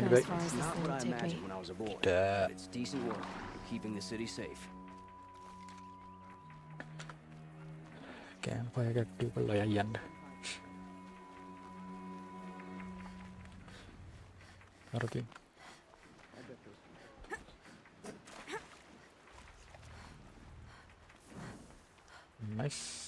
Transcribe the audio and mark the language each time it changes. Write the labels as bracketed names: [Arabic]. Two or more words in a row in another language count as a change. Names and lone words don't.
[English] As [Sinhala] බෑ [English] far as this Not thing what I will take imagined me. when I was aboard, Duh. but it's decent work keeping the city safe. [Sinhala] කැම්ප් එක ඇක්ටිව් කරලා යන්න හරිද nice